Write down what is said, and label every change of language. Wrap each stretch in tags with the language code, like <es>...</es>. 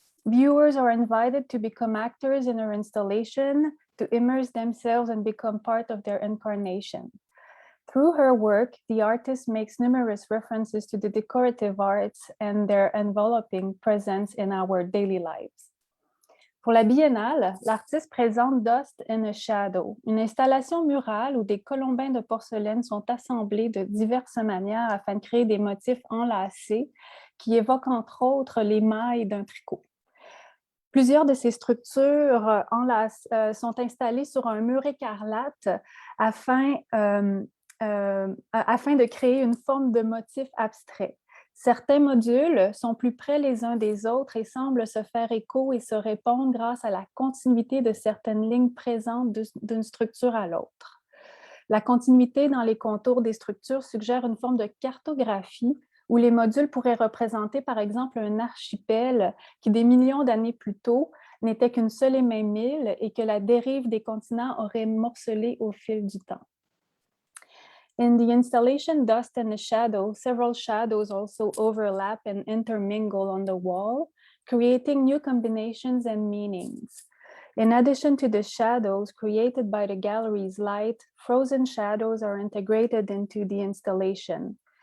<en>Viewers are invited to become actors in her installation, to immerse themselves and become part of their incarnation. Through her work, the artist makes numerous references to the decorative arts and their enveloping presence in our daily lives.</en> <fr>Pour la biennale, l'artiste présente Dust and a Shadow, une installation murale où des colombins de porcelaine sont assemblés de diverses manières afin de créer des motifs enlacés qui évoquent entre autres les mailles d'un tricot. Plusieurs de ces structures sont installées sur un mur écarlate afin de créer une forme de motif abstrait. Certains modules sont plus près les uns des autres et semblent se faire écho et se répondre grâce à la continuité de certaines lignes présentes d'une structure à l'autre. La continuité dans les contours des structures suggère une forme de cartographie où les modules pourraient représenter par exemple un archipel qui des millions d'années plus tôt n'était qu'une seule et même île et que la dérive des continents aurait morcelé au fil du temps.</fr> <en>In the installation Dust and the Shadow, several shadows also overlap and intermingle on the wall, creating new combinations and meanings. In addition to the shadows created by the gallery's light, frozen shadows are integrated into the installation.</en>